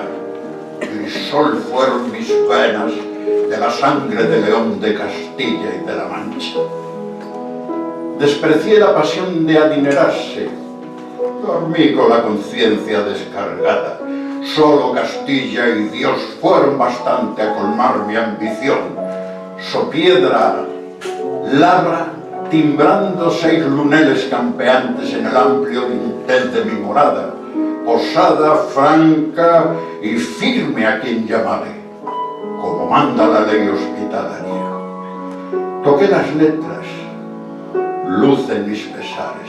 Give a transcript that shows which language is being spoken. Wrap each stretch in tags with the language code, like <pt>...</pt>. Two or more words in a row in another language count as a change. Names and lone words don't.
<es>El sol fueron mis venas de la sangre de León de Castilla y de la Mancha. Desprecié la pasión de adinerarse, dormí con la conciencia descargada. Solo Castilla y Dios fueron bastante a colmar mi ambición. Sopiedra, labra, timbrando 6 luneles campeantes en el amplio dintel de mi morada. osada, franca y firme a quien llamare, como manda la ley hospitalaria. Toqué las letras, luz en mis pesares.</es>